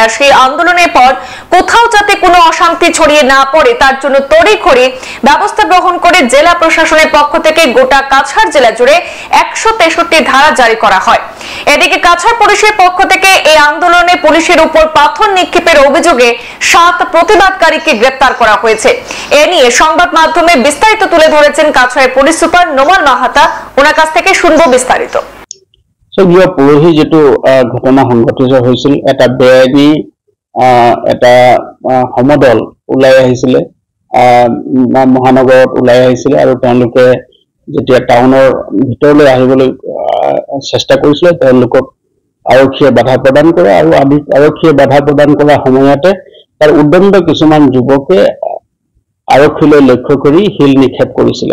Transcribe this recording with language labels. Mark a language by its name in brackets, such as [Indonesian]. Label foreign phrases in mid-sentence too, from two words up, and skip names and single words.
[Bangla] আর সেই আন্দোলনের পর কোথাও যাতে কোনো অশান্তি ছড়িয়ে না পড়ে তার জন্য তড়িঘড়ি ব্যবস্থা গ্রহণ করে জেলা প্রশাসনের পক্ষ থেকে গোটা কাছাড় জেলা জুড়ে 163 ধারা জারি করা হয়। এদিকে কাছাড় পুলিশের পক্ষ থেকে এই আন্দোলনে পুলিশের উপর পাথর নিক্ষেপের অভিযোগে 7 প্রতিবাদকারীকে গ্রেপ্তার করা হয়েছে। এ নিয়ে সংবাদ মাধ্যমে বিস্তারিত তুলে ধরেছেন কাছাড়ের পুলিশ সুপার নোমাল মাহাতা। ওনার কাছ থেকে শুনবো বিস্তারিত। [Assamese] পৰহি যেটো ঘটনা সংঘটিত হৈছিল, এটা বেআইনী এটা সমদল ওলাই আহিছিলে, মহানগৰত ওলাই আহিছিলে আৰু তেওঁলোকে যেতিয়া টাউনৰ ভিতৰলৈ আহিবলৈ চেষ্টা কৰিছিলে তেওঁলোকক আৰক্ষীয়ে বাধা প্ৰদান কৰে আৰু আৰক্ষীয়ে বাধা প্ৰদান কৰাৰ সময়তে তাৰ উদ্দণ্ড কিছুমান যুৱকে আৰক্ষীলৈ লক্ষ্য কৰি শিল নিক্ষেপ কৰিছিলে।